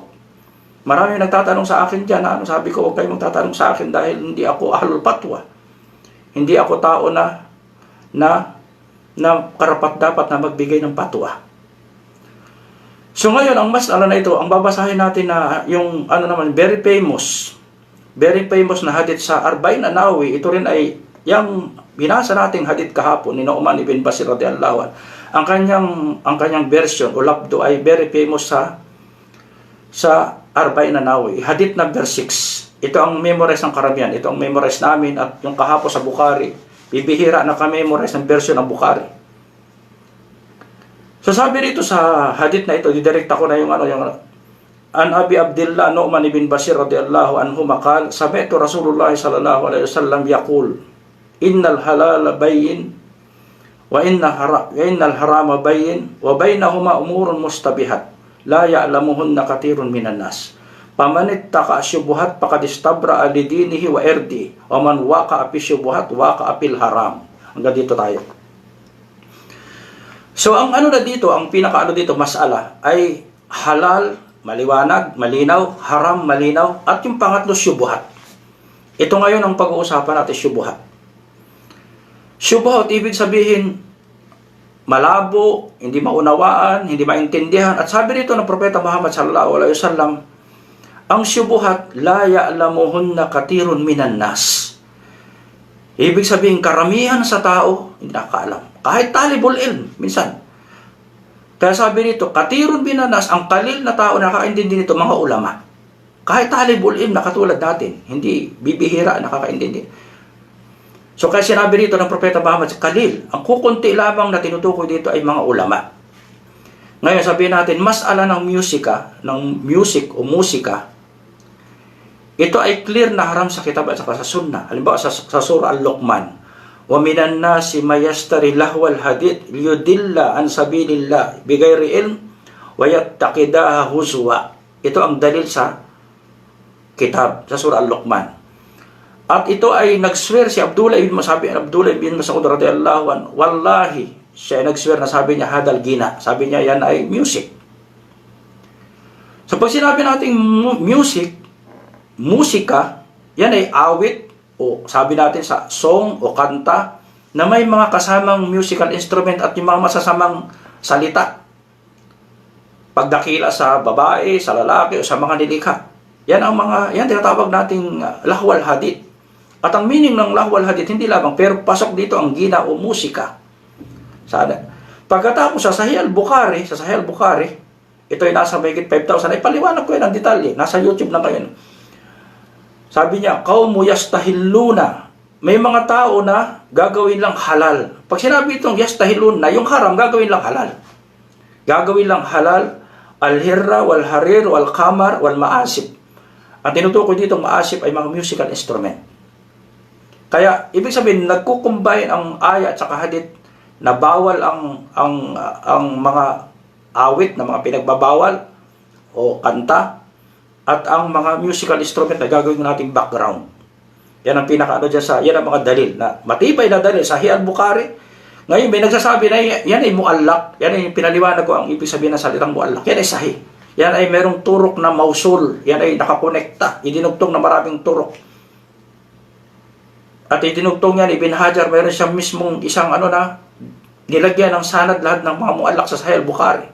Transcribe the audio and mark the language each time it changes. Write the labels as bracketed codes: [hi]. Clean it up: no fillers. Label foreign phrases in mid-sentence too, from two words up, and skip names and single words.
[tl] Marami nagtatanong sa akin dyan, sabi ko, huwag kayo magtatanong sa akin dahil hindi ako [ar] أهل الفتوى. [tl] Hindi ako tao na karapat dapat na magbigay ng patwa. So ngayon, ang mas'ala na ito, ang babasahin natin na yung [en] very famous [tl] na hadith sa Arba'in an-Nawawi, ito rin ay yung binasa nating hadith kahapon ni Nu'man ibn Bashir [ar] رضي الله عنه. [tl] Ang kanyang version o labdo ay [en] very famous [tl] sa Arba'in an-Nawawi, hadith number 6. Ito ang memorize ng karamihan, ito ang memorize namin, at yung kahapon sa Bukhari, bibihira na ka-memorize ng version ng Bukhari. So sabi rito sa hadith na ito, didirekta ko na yung [ar] عن أبي عبد الله نعمان بن بشير رضي الله عنه قال، سمعت رسول الله صلى الله عليه وسلم يقول، إن الحلال بين وإن الحرام بين وبينهما أمور مشتبهات لا يعلمهن كثير من الناس. فمن اتقى الشبهات فقد استبرأ لدينه وعرضه ومن وقع في الشبهات وقع في الحرام. [tl] Hanggang dito tayo. So ang dito, ang pinaka dito mas'ala ay halal, maliwanag, malinaw, haram, malinaw, at yung pangatlo syubhat. Ito ngayon ang pag-uusapan natin, syubhat. Syubhat, ibig sabihin, malabo, hindi maunawaan, hindi maintindihan. At sabi rito ng Propeta Muhammad [ar] صلى الله عليه وسلم, [tl] ang syubhat, [ar] لا يعلمهن كثير من الناس. [tl] Ibig sabihin, karamihan sa tao, hindi nakakaalam. Kahit [ar] طالب العلم, [tl] minsan. Kaya sabi rito, [ar] كثير من الناس, [tl] ang kalil na tao nakakaintindi nito, mga ulama. Kahit [ar] طالب العلم [tl] na katulad natin, hindi bibihira, nakakaintindi. So kaya sinabi rito ng Propeta Muhammad, kalil, ang kukunti lamang na tinutukoy dito ay mga ulama. Ngayon sabihin natin, mas'ala ng music o musika, ito ay clear na haram sa kitab at sa sunnah. Halimbawa sa surah Al-Luqman, [ar] ومن الناس من يشتري لهو الحديث ليضل عن سبيل الله بغير علم ويتخذها هزوا. [tl] Ito ang dalil sa kitab, sa surah Al-Luqman. At ito ay nag-swear si Abdullah ibn Mas'ud [ar] رضي الله عنه, [tl] wallahi, siya ay nag-swear na sabi niya, [ar] هذا الغناء. [tl] Sabi niya, yan ay music. So pag sinabi natin musika, yan ay awit, o sabi natin sa song o kanta, na may mga kasamang [en] musical instrument [tl] at yung mga masasamang salita. Pagdakila sa babae, sa lalaki, o sa mga nilikha. Yan tinatawag nating [ar] لهو الحديث. [tl] At ang meaning ng [ar] لهو الحديث, [tl] hindi lamang, pero pasok dito ang gina o musika. Sana. Pagkatapos sa Sahih al-Bukhari, ito ay nasa mahigit 5,000, ay paliwanag ko yan ang detalye, nasa YouTube na kayo. Sabi niya, [ar] قوم يستحلون, [tl] may mga tao na gagawin lang halal. Pag sinabi itong yastahilluna, yung haram, gagawin lang halal. Gagawin lang halal, [ar] الحر والحرير والخمر والمعازف. [tl] Ang tinutukoy dito maasib ay mga [en] musical instrument. [tl] Kaya, ibig sabihin, nagkukumbine ang ayat at saka hadith na bawal ang mga awit na mga pinagbabawal o kanta, at ang mga [en] musical instrument [tl] na gagawin nating background. Yan ang pinakaano dyan yan ang mga dalil na matibay na dalil. Sahih al-Bukhari. Ngayon may nagsasabi na yan ay muallak. Yan ay pinaliwanag ko ang ibig sabihin ng salitang muallak. Yan ay sahih. Yan ay merong turok na mausul. Yan ay nakakonekta. Idinugtong na maraming turok. At idinugtong yan, Ibn Hajar, meron siyang mismong isang nilagyan ng sanad lahat ng mga muallak sa Sahih al-Bukhari.